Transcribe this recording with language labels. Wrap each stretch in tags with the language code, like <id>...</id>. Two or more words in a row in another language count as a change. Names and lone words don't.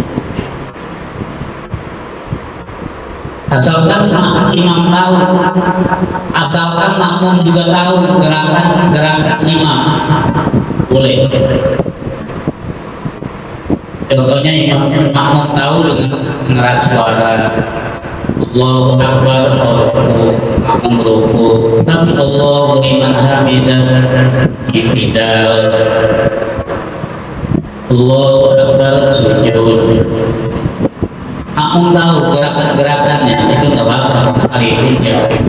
<id>Asalkan imam tahu, asalkan makmum juga tahu gerakan imam, boleh. Contohnya makmum tahu dengan mengeras suara</id> <ar>الله أكبر,</ar> <id>makmum beruku, tapi</id> <ar>الله لمن حمده,</ar> <id>i'tidal,</id> <ar>الله أكبر,</ar> <id>sujud. Makmum tahu gerakan-gerakannya, itu nggak apa-apa sekalipun jauh.</id>